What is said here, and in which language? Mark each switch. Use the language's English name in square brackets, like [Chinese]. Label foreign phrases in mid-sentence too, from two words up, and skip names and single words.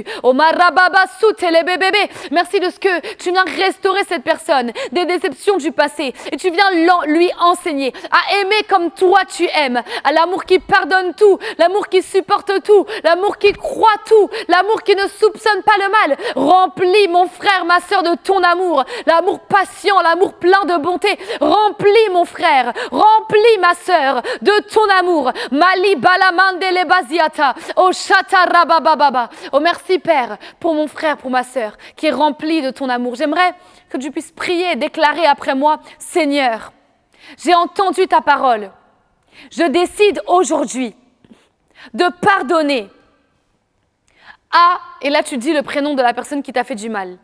[French] Oh marababa soutelebebebe. Merci de ce que tu viens restaurer cette personne des déceptions du passé et tu viens lui enseigner à aimer comme toi tu aimes, à l'amour qui pardonne tout, l'amour qui supporte tout, l'amour qui croit tout, l'amour qui ne soupçonne pas le mal. Remplis mon frère, ma sœur de ton amour, l'amour patient, l'amour plein de bonté. Remplis mon frère, remplis ma sœur de ton amour. Mali balamandele baziata, oh chatarabababa. Oh merci Père pour mon frère, pour ma sœur qui est remplie de ton amour. J'aimerais que tu puisses prier et déclarer après moi: Seigneur, j'ai entendu ta parole. Je décide aujourd'hui de pardonner à, et là tu dis le prénom de la personne qui t'a fait du mal.